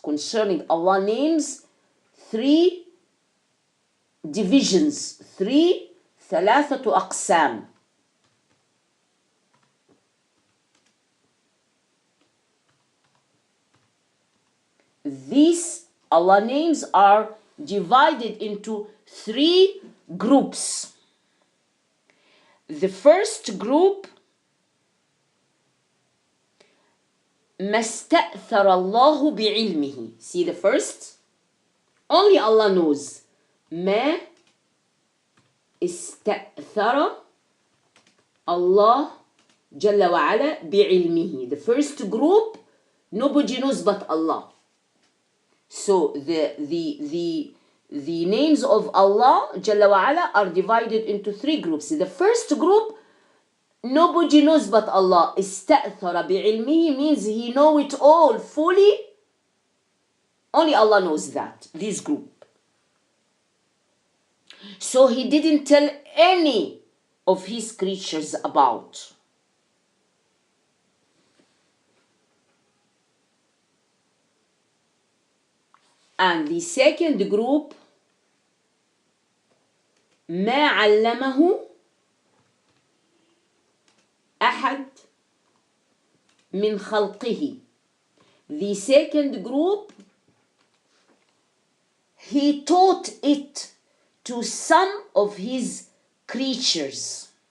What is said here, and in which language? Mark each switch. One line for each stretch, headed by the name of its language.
English: Concerning Allah names, 3 divisions, 3 أقسام. These Allah names are divided into 3 groups. The first group,
Arabic: ما استأثر الله بعلمه.
English: See the first? Only Allah knows.
Arabic: ما استأثر الله جل وعلا بعلمه.
English: The first group, nobody knows but Allah. So the names of Allah Jalla wa Ala are divided into 3 groups. The first group, nobody knows but Allah.
Arabic: استأثر بعلمه
English: means He know it all fully. Only Allah knows that, this group. So He didn't tell any of His creatures about. And the second group,
Arabic: ما علمه أحد من خلقه.
English: The second group, He taught it to some of His creatures.